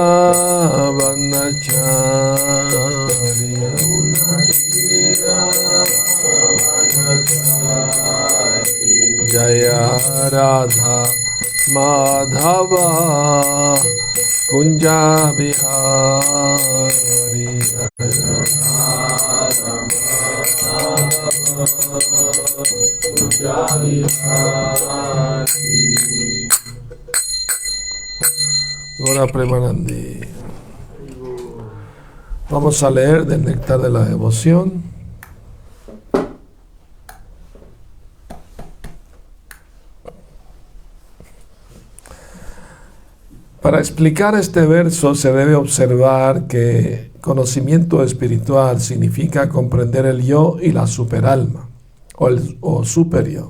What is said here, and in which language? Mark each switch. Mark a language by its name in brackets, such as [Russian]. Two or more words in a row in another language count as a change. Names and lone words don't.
[Sanskrit] वनचारी जय राधा माधव कुञ्ज विहारी गोर प्रेमानन्दी. [Spanish] Vamos a leer del Néctar de la Devoción. Para explicar este verso se debe observar que conocimiento espiritual significa comprender el yo y la superalma, o superyo.